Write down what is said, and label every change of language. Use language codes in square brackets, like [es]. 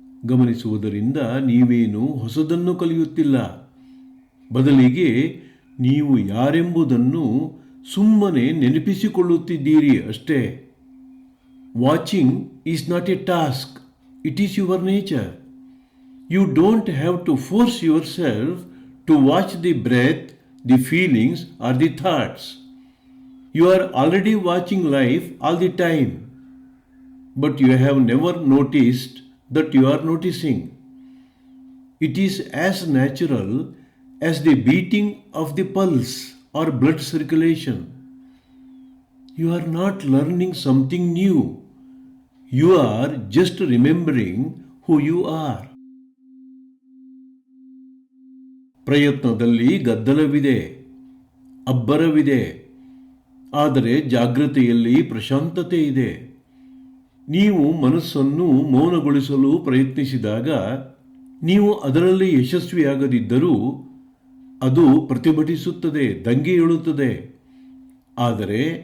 [kn] ಗಮನಿಸುವುದರಿಂದ ನೀವೇನು ಹೊಸದನ್ನು ಕಲಿಯುತ್ತಿಲ್ಲ, ಬದಲಿಗೆ ನೀವು ಯಾರೆಂಬುದನ್ನು ಸುಮ್ಮನೆ ನೆನಪಿಸಿಕೊಳ್ಳುತ್ತಿದ್ದೀರಿ ಅಷ್ಟೇ. [en] Watching is not a task, it is your nature. You don't have to force yourself to watch the breath, the feelings, or the thoughts. You are already watching life all the time, but you have never noticed that you are noticing. It is as natural as the beating of the pulse or blood circulation. You are not learning something new. You are just remembering who you are. [kn] ಪ್ರಯತ್ನದಲ್ಲಿ ಗದ್ದಲವಿದೆ, ಅಬ್ಬರವಿದೆ, ಆದರೆ ಜಾಗೃತೆಯಲ್ಲಿ ಪ್ರಶಾಂತತೆ ಇದೆ. ನೀವು ಮನಸ್ಸನ್ನು ಮೌನಗೊಳಿಸಲು ಪ್ರಯತ್ನಿಸಿದಾಗ ನೀವು ಅದರಲ್ಲಿ ಯಶಸ್ವಿಯಾಗದಿದ್ದರೂ ಅದು ಪ್ರತಿಭಟಿಸುತ್ತದೆ, ದಂಗೆ ಏಳುತ್ತದೆ. ಆದರೆ